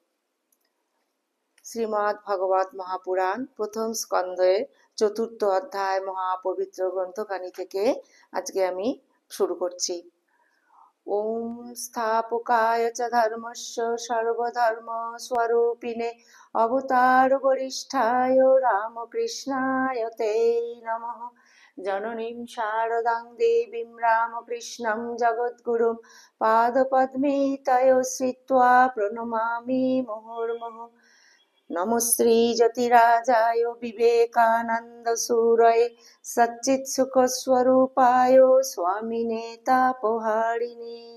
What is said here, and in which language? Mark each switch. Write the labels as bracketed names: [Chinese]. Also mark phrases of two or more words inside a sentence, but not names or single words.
[Bangla] শ্রীমদ্ ভাগবত মহাপুরাণ প্রথম স্কন্ধের চতুর্থ অধ্যায় মহাপবিত্র গ্রন্থখানি থেকে আজকে আমি শুরু করছি। [Sanskrit] ওম স্থাপকায় চ ধর্মস্য সর্বধর্ম স্বরূপিণে অবতার বরিষ্ঠায় রামকৃষ্ণায় তে নমঃ। জননীং শারদাং দেবীং রামকৃষ্ণং জগদ্গুরুং পাদপদ্মে তয়ো শ্রিত্বা প্রণমামি মুহুর্মুহুঃ। নমো শ্রী জ্যোতিরাজায় বিবেকানন্দ সুরয়ে সচ্চিৎ সুখ স্বরূপায় স্বামিনে তাপহারিণে।